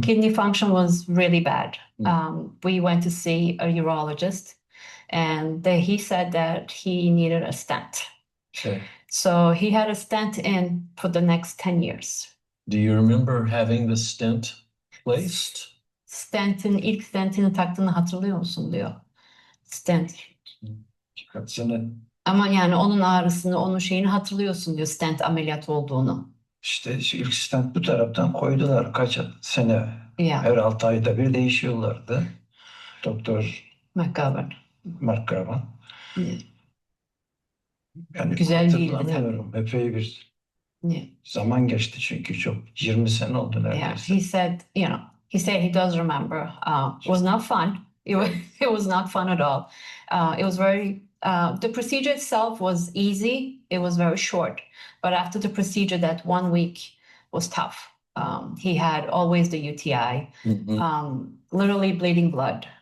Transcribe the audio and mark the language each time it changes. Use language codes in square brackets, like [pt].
[en] Kidney function was really bad. We went to see a urologist, and he said that he needed a stent. Okay. So he had a stent in for the next 10 years. Do you remember having the stent placed? [tr] İlk stentini taktığını hatırlıyor musun diyor. Stent. Kaç sene? Ama yani onun ağrısını, onun şeyini hatırlıyorsun diyor, stent ameliyat olduğunu. İşte ilk stent bu taraftan koydular kaç sene. [en] Yeah. [tr] Her 6 ayda bir değişiyorlardı. Doktor McGovern. [en] Yeah. [tr] Yani güzel değildi. Epey bir zaman geçti çünkü çok 20 sene oldu neredeyse. [en] Yeah. He said he does remember. It was not fun. It was not fun at all. It was very the procedure itself was easy. It was very short. But after the procedure, that 1 week was tough. He had always the UTI, literally bleeding blood,